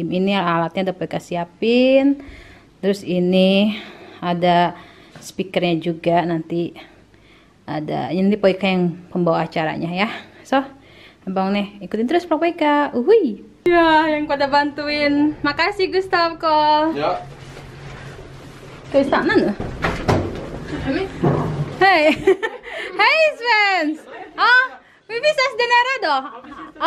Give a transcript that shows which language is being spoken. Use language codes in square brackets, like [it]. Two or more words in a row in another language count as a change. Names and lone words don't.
[id] Ini alatnya udah Poika siapin. Terus ini ada speakernya juga, nanti ada ini Poika yang pembawa acaranya ya. So abang nih ikutin terus vlog Poika. Ya, yang pada bantuin. Makasih Gustav Kol. [sv] Ja. Ska vi stanna nu? Hej! Hej Svens! Ja, vi ses där nere då. Ja.